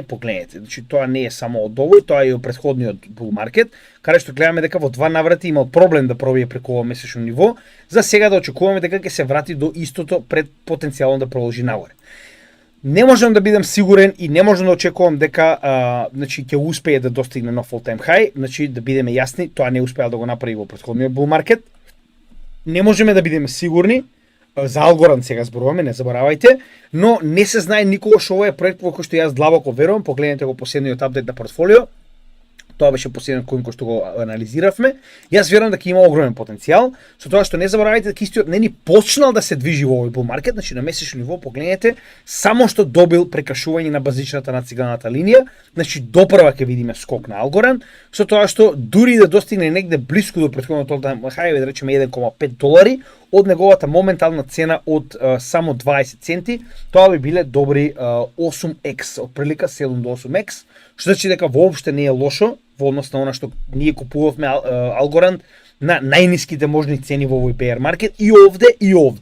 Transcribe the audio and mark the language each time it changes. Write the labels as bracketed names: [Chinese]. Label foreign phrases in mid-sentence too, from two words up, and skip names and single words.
[Macedonian] Погледнете, тоа не е само од овој, тоа е и од претходниот [English] bull market, [Macedonian] каде што гледаме дека во два наврати имал проблем да пробие преку ова месечно ниво. За сега да очекуваме дека ќе се врати до истото пред потенцијално да продолжи нагоре. Не можам да бидам сигурен и не можам да очекувам дека ќе успее да достигне нов [English] all-time high, [Macedonian] да бидеме јасни, тоа не успеа да го направи во претходниот [English] bull market. [Macedonian] Не можеме да бидеме сигурни, за Algorand сега зборуваме, не заборавајте, но не се знае никогаш, ова е проект во кој што јас длабоко верувам, погледнете го последниот апдейт на портфолио. Тоа беше последниот кој што го анализиравме. Јас верувам дека има огромен потенцијал, со тоа што не заборавајте дека истиот не ни почнал да се движи во овој [English] bull market, [Macedonian] на месечно ниво погледнете, само што добил прекашување на базичната нациганата линија, допрва ќе видиме скок на Algorand, со тоа што дури да достигне негде блиску до претходното [English] all-time high, [Macedonian] да речеме $1,5, од неговата моментална цена од само 20 центи, тоа би биле добри 8x, од прилика 7 до 8x, што значи дека воопште не е лошо во однос на она што ние купувавме Algorand на најниските можни цени во овој [English] bear market [Macedonian] и овде.